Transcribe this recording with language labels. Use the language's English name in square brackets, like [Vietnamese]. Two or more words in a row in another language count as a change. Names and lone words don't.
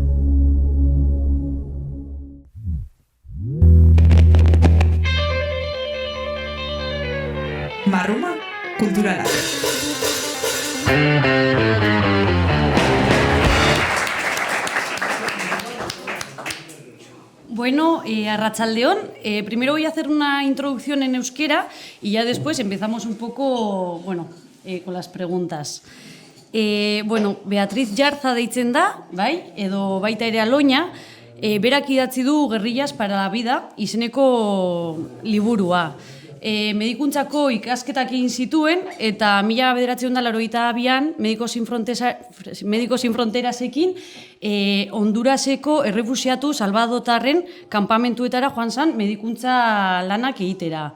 [Basque] Marruma kulturala. Bueno, arratsaldeon, [Spanish] primero voy a hacer una introducción en euskera y ya después empezamos un poco, con las preguntas. [Basque] Beatriz Jarza deitzen da, bai, edo baita ere Aloña, berak idatzi du Guerrillas para la vida izeneko liburua. Medikuntzako ikasketak egin zituen eta 1982an Médicos Sin Fronterasekin Honduraseko errefuxiatu salbadotarren kanpamentuetara joan zen medikuntza lanak egitera.